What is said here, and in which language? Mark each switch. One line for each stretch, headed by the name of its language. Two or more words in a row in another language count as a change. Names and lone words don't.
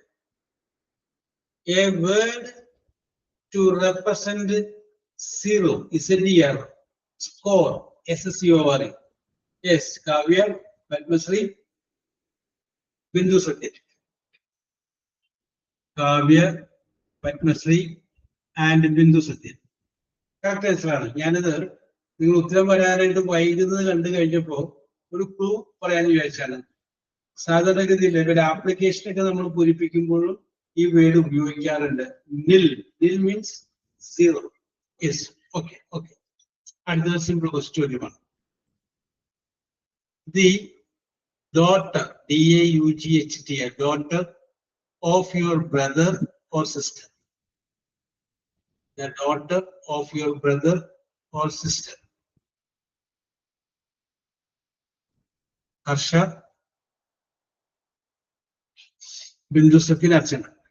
English: to represent zero, zero score, SCORE. Yes, Kavya, Padmasri, Bindu Satyaj. Kavya, Padmasri and Bindu Satyaj. correct answer.
Malayalam: ഞാനത് നിങ്ങൾ ഉത്തരം പറയാനായിട്ട് വൈകുന്നത് കണ്ടു കഴിഞ്ഞപ്പോൾ ഒരു ക്ലൂ പറയാന്ന് വിചാരിച്ചാണ്. സാധാരണഗതിയിൽ ഒരു ആപ്ലിക്കേഷനൊക്കെ നമ്മൾ പൂരിപ്പിക്കുമ്പോഴും ഈ വേർഡ് ഉപയോഗിക്കാറുണ്ട്.
English: nil means zero. yes, okay okay.
Malayalam: അടുത്ത സിമ്പിൾ ചോദ്യമാണ്.
English: the daughter, DAUGHTR, daughter of your brother or sister. The daughter of your brother or sister. Harsha, Bindu Satyaj, Archana.